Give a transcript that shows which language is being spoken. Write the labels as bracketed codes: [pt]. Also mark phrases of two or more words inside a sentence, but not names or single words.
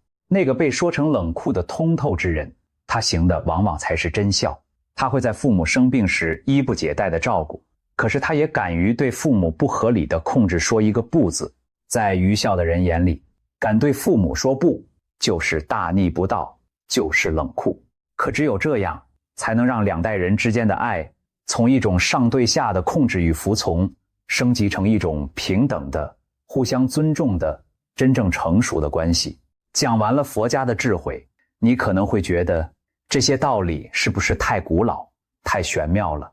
[zh] 那個被說成冷酷的通透之人，他行的往往才是真孝。他會在父母生病時衣不解帶的照顧，可是他也敢於對父母不合理的控制說一個不字。在愚孝的人眼裡，敢對父母說不，就是大逆不道，就是冷酷。可只有這樣，才能讓兩代人之間的愛，從一種上對下的控制與服從，升級成一種平等的、互相尊重的、真正成熟的關係。講完了佛家的智慧，你可能會覺得這些道理是不是太古老、太玄妙了？